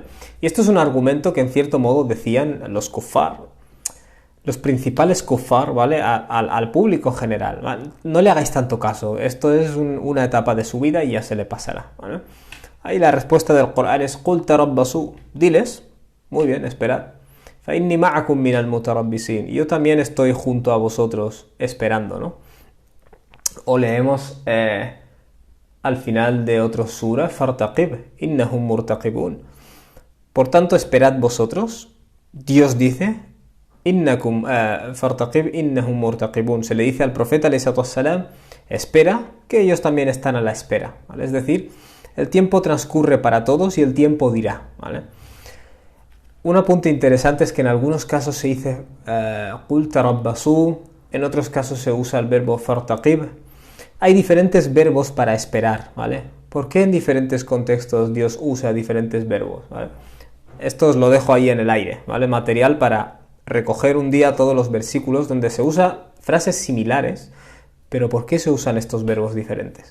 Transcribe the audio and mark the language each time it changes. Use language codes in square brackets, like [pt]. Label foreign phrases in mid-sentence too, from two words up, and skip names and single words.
[es] Y esto es un argumento que en cierto modo decían los kuffar, los principales kuffar, ¿vale? Al público en general, ¿vale? No le hagáis tanto caso, esto es una etapa de su vida y ya se le pasará, ¿vale? Ahí la respuesta del Corán es [ar] قل تربصوا, [es] diles, muy bien, esperad. [ar] فإني معكم من المتربصين, [es] yo también estoy junto a vosotros esperando, ¿no? O leemos al final de otro sura, [ar] فارتقب إنهم مرتقبون. [es] Por tanto, esperad vosotros, Dios dice, [ar] إنكم فارتقب إنهم مرتقبون. [es] Se le dice al profeta [ar] عليه السلام, [es] espera, que ellos también están a la espera, ¿vale? Es decir, el tiempo transcurre para todos y el tiempo dirá, ¿vale? Un apunte interesante es que en algunos casos se dice [ar] قل تربصوا, [es] en otros casos se usa el verbo fartaqib. Hay diferentes verbos para esperar, ¿vale? ¿Por qué en diferentes contextos Dios usa diferentes verbos? ¿Vale? Esto os lo dejo ahí en el aire, ¿vale? Material para recoger un día todos los versículos donde se usa frases similares, pero ¿por qué se usan estos verbos diferentes?